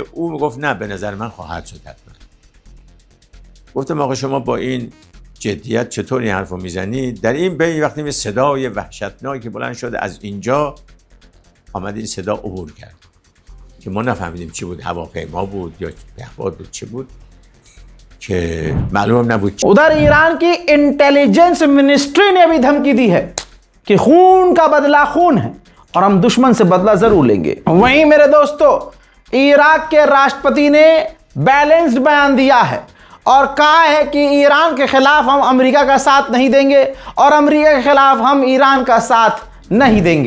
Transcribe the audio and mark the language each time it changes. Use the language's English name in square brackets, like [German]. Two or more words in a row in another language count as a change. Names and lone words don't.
[Persian] او میگفت نه، به نظر من خواهد شد حتما. گفتم آقا شما با این جدیت چطور این حرفو میزنید؟ در این بین وقتی یه صدای وحشتناکی بلند شد از اینجا، آمد این صدا عبور کرد که ما نفهمیدیم چی بود، هواپیما بود یا پهپاد بود، چی بود که معلوم نبود. [Hindi] उधर ईरान की [English] intelligence ministry [Hindi] ने भी धमकी दी है कि खून का बदला खून है और हम दुश्मन से बदला जरूर लेंगे। वहीं मेरे दोस्तों, इराक के राष्ट्रपति ने बैलेंस्ड बयान दिया है और कहा है कि ईरान के खिलाफ हम अमेरिका का साथ नहीं देंगे और अमेरिका के खिलाफ हम ईरान का साथ नहीं देंगे।